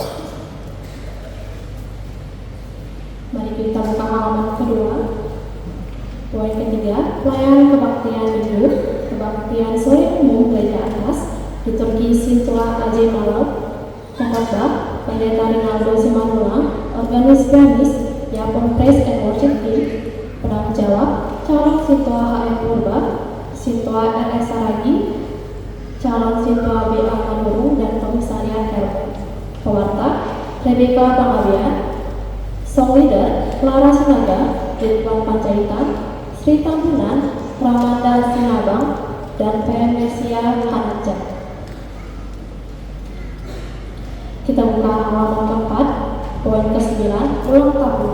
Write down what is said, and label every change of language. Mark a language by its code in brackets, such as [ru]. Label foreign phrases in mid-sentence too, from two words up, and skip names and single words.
[id] Mari kita buka halaman kedua. Poin ketiga, pelayanan kebaktian minggu, kebaktian sore umum gereja atas, liturgi Sintua Aje Malam, pengkhotbah Pendeta Rinaldo Simanula, organis pianis, Yapon Praise and Worship Team, penanggung jawab calon Sintua HM Purba, Sintua RS Saragi, calon Sintua BA Manurung, dan komisariat Herman. Pewarta Rebecca Pangabian, [en] song leader [id] Clara Sinaga, Ridwan Panjaitan, Sri Tambunan, Ramanda Sinabang, dan Venesia Hanaja. Kita buka halaman keempat, poin ke-9, ulang tahun.